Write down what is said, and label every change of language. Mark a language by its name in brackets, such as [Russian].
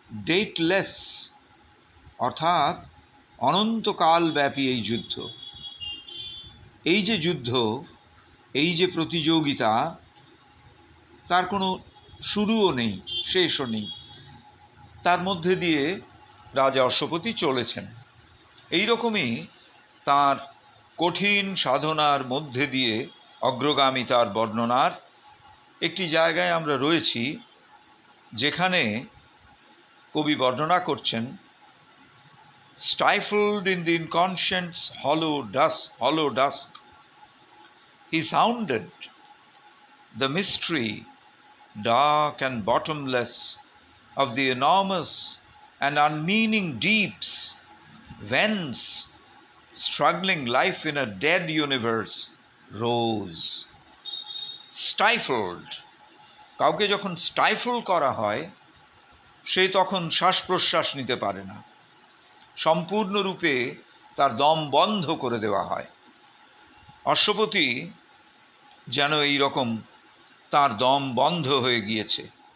[Bangla] ডেটলেস, অর্থাৎ অনন্তকাল ব্যাপী এই যুদ্ধ। এই যে যুদ্ধ, এই যে প্রতিযোগিতা, তার কোনো শুরুও নেই, শেষও নেই। তার মধ্যে দিয়ে রাজা অশ্বপতি চলেছেন। এই রকমই তার কঠিন সাধনার মধ্যে দিয়ে অগ্রগামিতার বর্ণনার একটি জায়গায় আমরা রয়েছি, যেখানে কবি বর্ণনা করছেন, [English] stifled in the inconscient's hollow dusk, he sounded the mystery, dark and bottomless, of the enormous and unmeaning deeps whence struggling life in a dead universe rose. [Bangla] Stifled, কাউকে যখন স্টাইফল করা হয় সে তখন শ্বাস প্রশ্বাস নিতে পারে না, সম্পূর্ণরূপে তার দম বন্ধ করে দেওয়া হয়। অশ্বপতি যেন এই রকম তার দম বন্ধ হয়ে গিয়েছে।